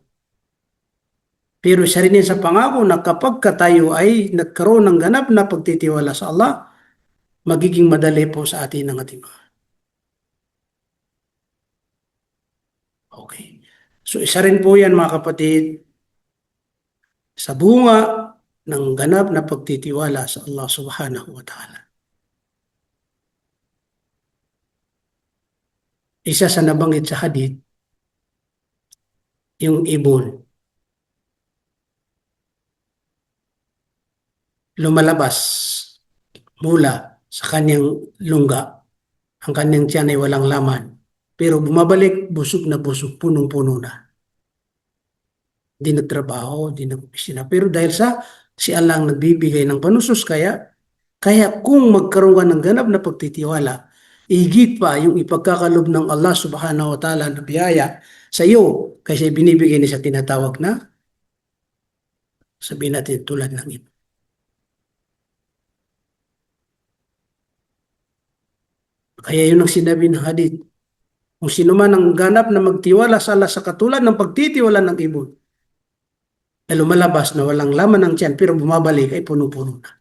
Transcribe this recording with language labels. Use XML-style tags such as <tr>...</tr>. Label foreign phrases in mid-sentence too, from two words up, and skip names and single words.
<tl>Pero isa rin sa pangako na kapag tayo ay nagkaroon ng ganap na pagtitiwala sa Allah, magiging madali po sa atin ang ating mga. Okay. So isa rin po yan mga kapatid, sa bunga ng ganap na pagtitiwala sa Allah</tl> <ar>سبحانه وتعالى.</ar> <tl>Isa sa nabanggit sa hadith, yung ibon. Lumalabas mula sa kanyang lungga. Ang kanyang tiyan ay walang laman. Pero bumabalik, busog na busog, punong-puno na. Di nagtrabaho, di nag-opisina. Pero dahil sa si Allah ang nagbibigay ng panusos, kaya kung magkaroon ka ng ganap na pagtitiwala, higit pa yung ipagkakalob ng Allah</tl> <ar>سبحانه وتعالى</ar> <tl>na biyaya sa iyo, kasi binibigay niya sa tinatawag na, sabihin natin tulad ng ito. Kaya yun ang sinabi ng hadith. Kung sino man ang ganap na magtiwala sa Allah sa katulad ng pagtitiwala ng ibon, ay lumalabas na walang laman ng tiyan pero bumabalik ay puno-puno na.</tl>